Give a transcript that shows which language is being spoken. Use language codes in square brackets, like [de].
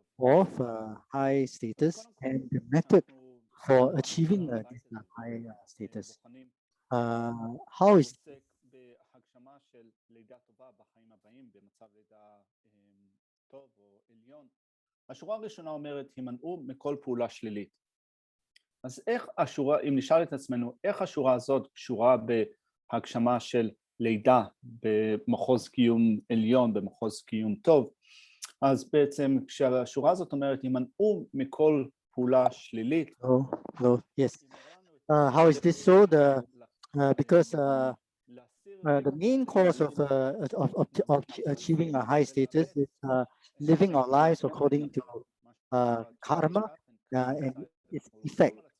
[en] of high status and the method for achieving this high status. How is [he] בהגשמה של לידה טובה בחיים הבאים, במצב לידה טוב או עליון. השורה הראשונה אומרת, הימנעו מכל פעולה שלילית. אז איך השורה, אם נשאל את עצמנו, איך השורה הזאת קשורה בהגשמה של לידה במחוז קיום עליון, במחוז קיום טוב? אז בעצם כשהשורה הזאת אומרת, הימנעו מכל פעולה שלילית. [en] Yes. How is this so? Because the main cause of achieving a high status is living our lives according to karma and its effect.